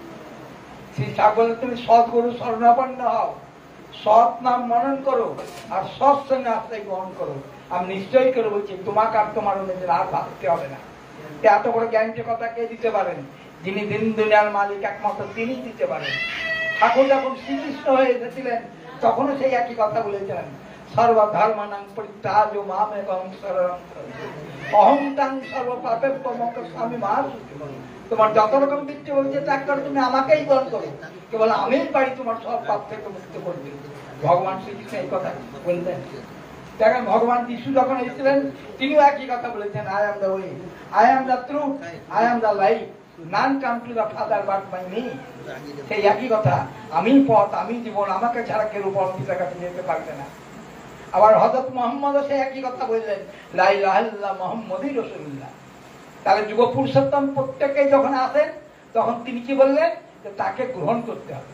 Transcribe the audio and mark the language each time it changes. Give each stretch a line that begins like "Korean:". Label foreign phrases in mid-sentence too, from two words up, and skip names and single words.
Bangla: শ্রী ঠাকুর তুমি সৎগুরু শরণাপন্ন হও, সৎ নাম মনন করো আর সৎ সঙ্গে আশ্রয় গ্রহণ করো। আমি নিশ্চয়ই করে বলছি তোমাকে আর তোমার নিজের আর ভাবতে হবে না। এত বড় গ্যারান্টি কথা কে দিতে পারেন? যিনি দিন দুনিয়ার মালিক একমাত্র তিনি দিতে পারেন। ঠাকুর যখন শ্রীকৃষ্ণ হয়ে এসেছিলেন তখনও সেই একই কথা বলেছিলেন,
Sanskrit: সর্বধর্মানাং পরিত্যাজ্য মামেকং শরণং অহং তাং সর্বপাপেভ্যো মোক্ষয়িষ্যামি মা শুচিঃ।
Bangla: তোমার যত রকম বৃত্তি হয়েছে ত্যাগ করো, তুমি আমাকেই গ্রহণ করো, কেবল আমিই পারি তোমার সব পাপ থেকে মুক্ত করতে। ভগবান শ্রীকৃষ্ণ এই কথা বললেন। দেখেন ভগবান যিশু যখন এসেছিলেন তিনিও একই কথা বলেছেন,
English: I am the way, I am the truth, I am the life, none come to the Father but by me.
Bangla: সেই একই কথা, আমি পথ, আমি জীবন, আমাকে ছাড়া কেউ পিতার কাছে যেতে পারবে না। আবার হযরত মুহাম্মদ সেই একই কথা বললেন,
Arabic: لا إله إلا الله محمد رسول الله.
Bangla: তাহলে যুগ পুরুষোত্তম প্রত্যেকেই যখন আসেন তখন তিনি কি বললেন? যে তাকে গ্রহণ করতে হবে।